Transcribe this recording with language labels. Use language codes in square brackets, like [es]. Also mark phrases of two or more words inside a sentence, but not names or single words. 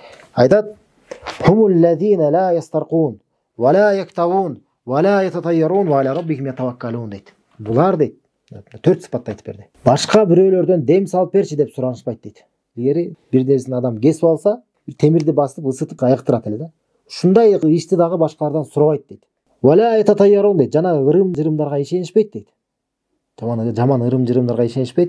[ar] Айтат: "هم الذين لا يسترقون ولا يكتوون ولا يتطيرون وعلى ربهم يتوكلون" [ky] дейт. Булар дейт. 4 сыпатты айтып берди. Башка бирөөлөрдөн дем салып берчи деп суранышпайт дейт. Эгер бир нерсени адам кесип алса, темирди басып ысытып айыктырат эле да. Ушундай ишти дагы башкалардан сурабайт дейт. [ar] ولا يتطيرون дейт. [ky] Жана ырым-жырымдарга ишенишпейт дейт. Жаман ырым-жырымдарга ишенишпейт.